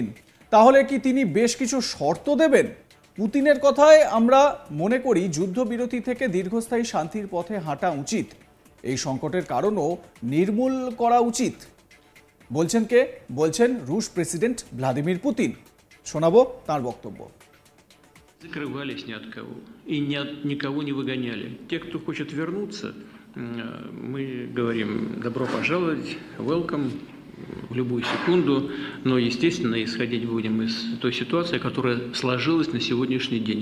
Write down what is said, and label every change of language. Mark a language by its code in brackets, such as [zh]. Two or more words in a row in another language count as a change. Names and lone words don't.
[bn] তাহলে কি তিনি বেশ কিছু শর্ত দেবেন? পুতিনের কথায় আমরা মনে করি যুদ্ধবিরতি থেকে দীর্ঘস্থায়ী শান্তির পথে হাঁটা উচিত। এই সংকটের কারণও নির্মূল করা উচিত। বলছেন কে? বলছেন রুশ প্রেসিডেন্ট ভ্লাদিমির পুতিন। শোনাবো তার বক্তব্য। [ru] Закрывались ни от кого и никого не выгоняли. Те, кто хочет вернуться, мы говорим добро пожаловать, welcome в любую секунду, но, естественно, исходить будем из той ситуации, которая сложилась на сегодняшний день.